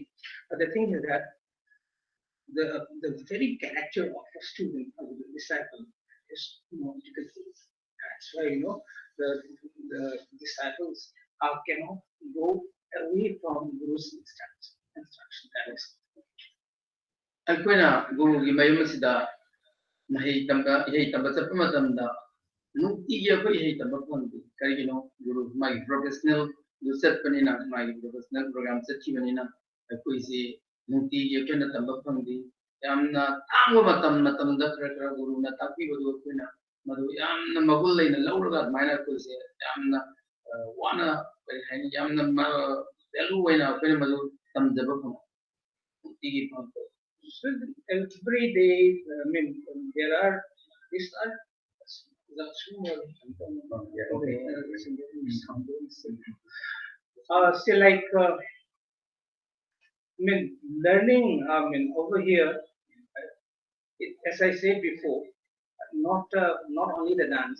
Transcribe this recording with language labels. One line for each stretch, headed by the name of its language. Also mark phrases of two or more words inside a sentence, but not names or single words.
English: But the thing is that the very character of a student or the disciple is difficult. That's why the disciples cannot go away from Guru's instruction. That is.
Manipuri: ꯑꯩꯈꯣꯏꯅ ꯒꯨꯔꯨꯒꯤ ꯃꯌꯨꯝ ꯑꯁꯤꯗ ꯃꯍꯩ ꯇꯝꯕ ꯏꯍꯩ ꯇꯝꯕ ꯆꯠꯄ ꯃꯇꯝꯗ ꯅꯨꯡꯇꯤꯒꯤ ꯑꯩꯈꯣꯏ ꯏꯍꯩ ꯇꯝꯕ ꯐꯪꯗꯦ ꯀꯔꯤꯒꯤꯅꯣ ꯒꯨꯔꯨ ꯃꯥꯒꯤ ꯄ꯭ꯔꯣꯐꯦꯁꯅꯦꯜ ꯆꯠꯄꯅꯤꯅ ꯃꯥꯒꯤ
English: professional program
Manipuri: ꯆꯠꯈꯤꯕꯅꯤꯅ ꯑꯩꯈꯣꯏꯁꯤ ꯅꯨꯡꯇꯤꯒꯤ ꯑꯩꯈꯣꯏꯅ ꯇꯝꯕ ꯐꯪꯗꯦ ꯌꯥꯝꯅ ꯇꯥꯡꯕ ꯃꯇꯝꯗ ꯈꯔ ꯈꯔ ꯒꯨꯔꯨꯅ ꯇꯥꯛꯄꯤꯕꯗꯨ ꯑꯩꯈꯣꯏꯅ ꯃꯗꯨ ꯌꯥꯝꯅ ꯃꯒꯨꯟ ꯂꯩꯅ ꯂꯧꯔꯒ ꯑꯗꯨꯃꯥꯏꯅ ꯑꯩꯈꯣꯏꯁꯦ ꯌꯥꯝꯅ ꯋꯥꯅ ꯀꯔꯤ ꯍꯥꯏꯅꯤ ꯌꯥꯝꯅ ꯚꯦꯂꯨ ꯑꯣꯏꯅ ꯑꯩꯈꯣꯏꯅ ꯃꯗꯨ ꯇꯝꯖꯕ ꯐꯪꯉꯦ ꯅꯨꯡꯇꯤꯒꯤ ꯐꯪꯉꯦ.
English: So every day, I mean, there are these are still like I mean learning. I mean over here, as I said before, not only the dance.